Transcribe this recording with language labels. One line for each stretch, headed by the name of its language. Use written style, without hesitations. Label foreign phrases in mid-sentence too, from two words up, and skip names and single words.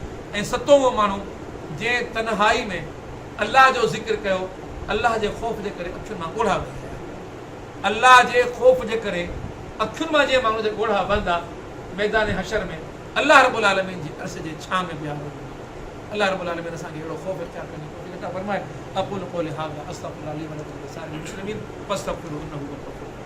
Sindhi: ऐं 7 उहो माण्हू जंहिं तन्हाई में अलाह जो ज़िक्र कयो, अलाह जे ख़ौफ़ जे करे अखियुनि मां ॻोढ़ा वही आया, अलाह जे ख़ौफ़ जे करे अखियुनि मां जीअं माण्हू जे ॻोढ़ा बंदा मैदान हशर में अलाह
Arabic: رب العالمين
Sindhi: जी अर्श जे छांव में बीहारो। अलाह रब्बुल आलमीन असांखे अहिड़ो ख़ौफ़ इख्तियार करण जी तौफ़ीक़ बेटा फरमाए
Arabic: أقول قولي هذا أستغفر الله لي ولكم ولسائر المسلمين فاستغفروه إنه هو الغفور الرحيم.